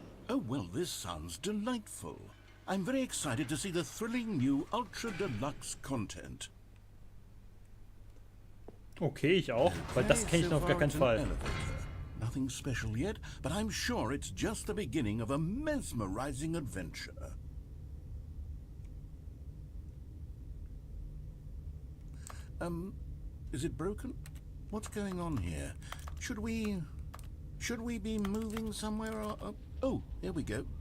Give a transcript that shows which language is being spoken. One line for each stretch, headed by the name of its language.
English: Oh, well, this sounds delightful. I'm very excited to see the thrilling new Ultra Deluxe content.
German: Okay, ich auch, weil das kenne ich noch auf gar keinen Fall.
English: Nothing special yet, but I'm sure it's just the beginning of a mesmerizing adventure. Is it broken? What's going on here? Should we be moving somewhere or... Oh, there we go.